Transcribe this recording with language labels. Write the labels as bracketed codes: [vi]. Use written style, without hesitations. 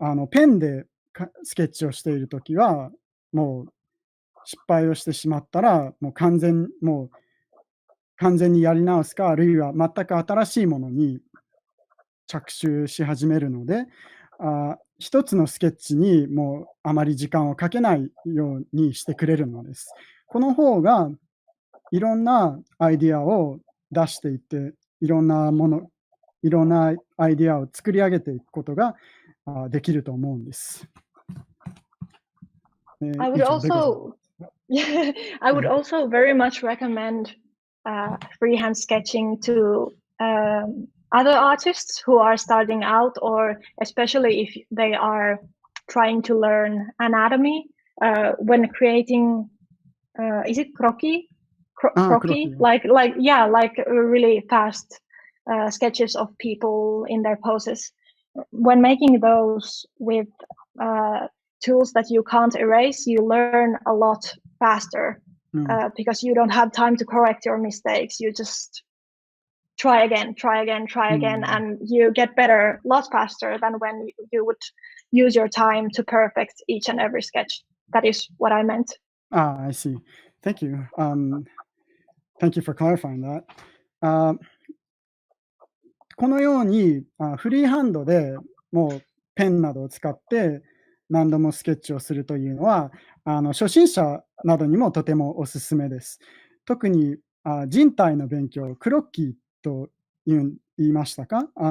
[ja] ペンでスケッチをしているときは、もう失敗をしてしまったら、もう完全にやり直すか、あるいは全く新しいものに着手し始めるので、一つのスケッチにもうあまり時間をかけないようにしてくれるのです。この方がいろんなアイディアを出していって、いろんなアイディアを作り上げていくことができると思うんです。 [en] I would also, yeah, I would also very much recommend freehand sketching to other artists who are starting out, or especially if they are trying to learn anatomy when creating. Is it croquis? Croquis, like really fast sketches of people in their poses. When making those with tools that you can't erase, you learn a lot faster because you don't have time to correct your mistakes. You just try again, and you get better a lot faster than when you would use your time to perfect each and every sketch. That is what I meant. I see. Thank you. Thank you for clarifying that. [ja] このようにフリーハンドでもうペンなどを使って何度もスケッチをするというのは初心者などにもとてもおすすめです。特に人体の勉強、クロッキーと言いましたか？